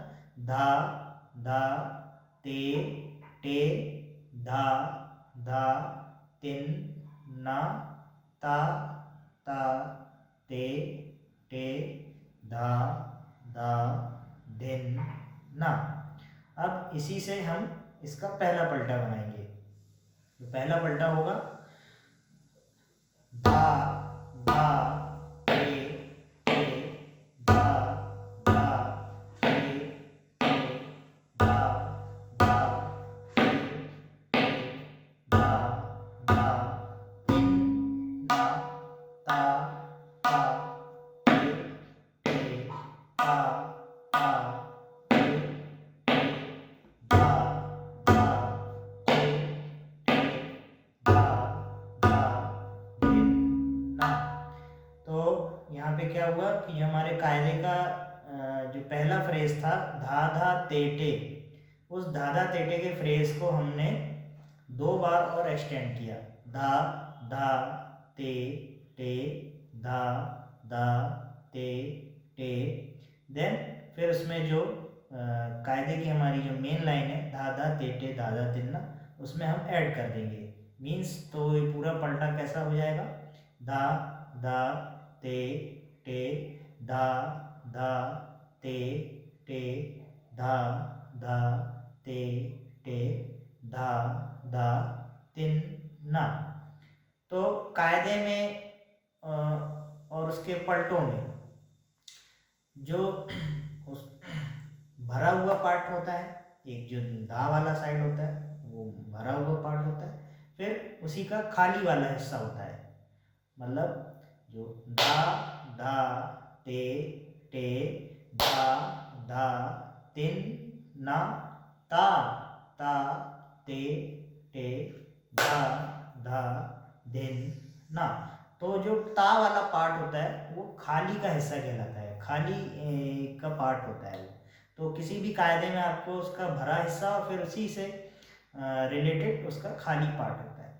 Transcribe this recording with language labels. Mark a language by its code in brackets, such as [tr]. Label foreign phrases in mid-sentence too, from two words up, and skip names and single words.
[hi] धा धा ते टे धा धा तिन ना ता ता ते टे धा धा धिन ना। अब इसी से हम इसका पहला पलटा बनाएंगे। तो पहला पलटा होगा धा धा टे टे धा धा टे टे धा धा टे टे धा धा तिन ना ता ता टे टे ता ता टे टे धा धा टे टे धा धा धिन ना। तो यहाँ पे क्या हुआ कि हमारे कायदे का जो पहला फ्रेज था धा धा तेटे, उस धाधा तेटे के फ्रेज को हमने 2 बार और एक्सटेंड किया। धा धा ते टे धा धा ते टे। देन फिर उसमें जो कायदे की हमारी जो मेन लाइन है धा धा ते टे धा धा तिन्ना, उसमें हम ऐड कर देंगे। मीन्स तो ये पूरा पलटा कैसा हो जाएगा, धा धा ते टे धा धा ते टे धा धा ते टे धा धा तिन्ना। तो कायदे में और उसके पलटों में जो उस भरा हुआ पार्ट होता है, एक जो धा वाला साइड होता है वो भरा हुआ पार्ट होता है, फिर उसी का खाली वाला हिस्सा होता है। मतलब जो धा धा ते टे धा धा तिन ना ता ता ते टे धा धा दिन ना। तो जो ता वाला पार्ट होता है वो खाली का हिस्सा कहलाता है, खाली का पार्ट होता है वो। तो किसी भी कायदे में आपको उसका भरा हिस्सा और फिर उसी से रिलेटेड उसका खाली पार्ट होता है।